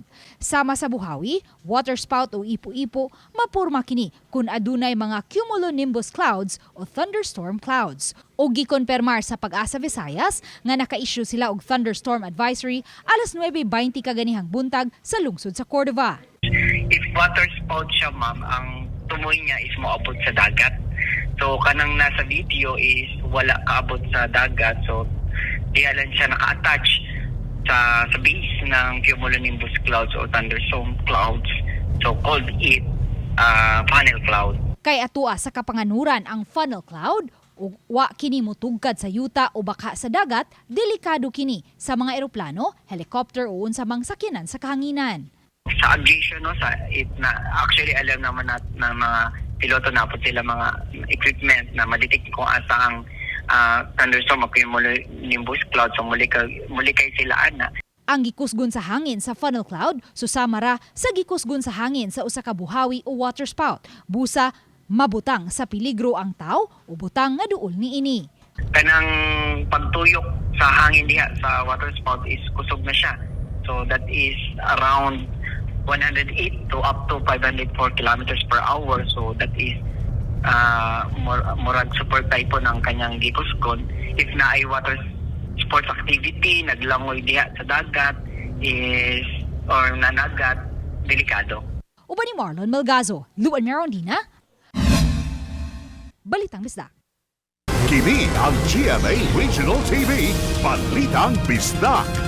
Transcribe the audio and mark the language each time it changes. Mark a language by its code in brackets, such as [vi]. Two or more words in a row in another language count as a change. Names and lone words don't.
[ceb] Sama sa buhawi, waterspout o ipo-ipo, mapurma kini kung adunay mga [en] cumulonimbus clouds [ceb] o [en] thunderstorm clouds. [ceb] O gikonpermar sa Pag-asa Visayas nga naka-issue sila og [en] thunderstorm advisory [ceb] alas 9:20 kaganihang buntag sa lungsod sa Cordova. [en] If water spout [ceb] siya, ma'am, ang tumoy niya is moabot sa dagat. So kanang nasa video is wala kaabot sa dagat. So diya lang siya naka-attach sa base ng [en] cumulonimbus clouds [ceb] o [en] thunderstorm clouds. So called it funnel cloud. [ceb] Kay atua sa kapanganuran ang [en] funnel cloud [ceb] ug wa kini motugkad sa yuta o baka sa dagat, delikado kini sa mga eroplano, helicopter o unsa mang sakyanan sa kahanginan. [tl] Sa aviation, no, actually alam naman ng mga piloto na po sila mga equipment na madetect [ceb] kung asa ang [tl] thunderstorm o [en] cumulonimbus cloud. [ceb] So muli kay sila ana. Ang gikusgon sa hangin sa [en] funnel cloud [ceb] susama ra sa gikusgon sa hangin sa usa ka buhawi o waterspout. Busa mabutang sa peligro ang tao o butang nga duol niini. Kanang pagtuyok sa hangin diha sa waterspout is kusog na siya. [en] So that is around 108 to up to 504 kilometers per hour. So that is [ceb] murag support type [tl] po ng kanyang [ceb] gikusgon. If na ay [en] water sports activity, [ceb] naglangoy diha sa dagat is or nanagat, delikado. Uban ni Marlon Melgazo, Luan Merondina, Balitang Bisdak. Kini ang GMA Regional TV, Balitang Bisdak.